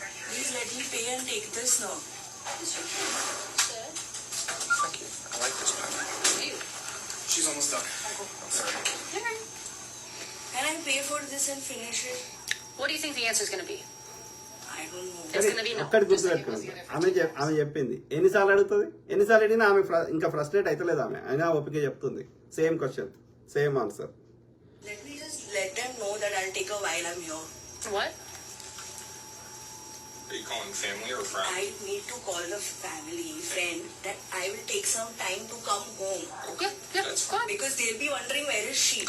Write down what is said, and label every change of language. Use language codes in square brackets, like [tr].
[en] Please let me pay and take this now. Thank you. I like this pen. She's almost done. I'm sorry. Can I pay for this and finish it? What do you think the answer is going to be? I don't know. It's going to be no. [te] ఒక్కటి [en] Just like it was [te] గుర్తుపెట్టుకోండి. [en] the other 15 [te] ఆమె చెప్పింది ఎన్నిసార్లు అడుగుతుంది, ఎన్నిసార్లు అడిగినా ఆమె ఇంకా ఫ్రస్ట్రేట్ అవుతలేదు. ఆమె అయినా ఓపిక చెప్తుంది. [en] Same question, same answer. Let me just let them know that I'll take a while I'm here. What? Are you calling family or friend? I need to call the family, friend, that I will take some time to come home. Yeah, That's go ahead. Because they'll be wondering where is she?